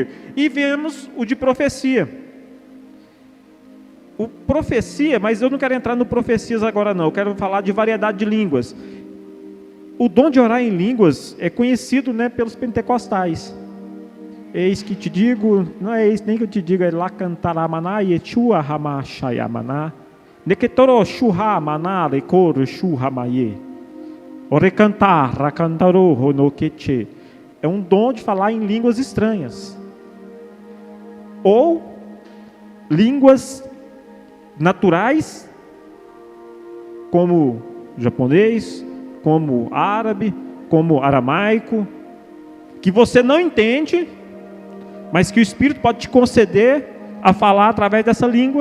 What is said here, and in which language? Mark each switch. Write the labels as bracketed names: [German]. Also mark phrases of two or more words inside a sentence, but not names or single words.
[Portuguese] E vemos o de profecia. Mas eu não quero entrar no profecias agora não, eu quero falar de variedade de línguas. O dom de orar em línguas é conhecido, pelos pentecostais. Eis que te digo, não é eis nem que eu te digo, é lá cantaramaná e chua ramachayamaná, neketoro shuha maná e coro shuhamaye, orecantar racantaro honokeche. É um dom de falar em línguas estranhas, ou línguas naturais, como japonês, como árabe, como aramaico, que você não entende, mas que o Espírito pode te conceder a falar através dessa língua.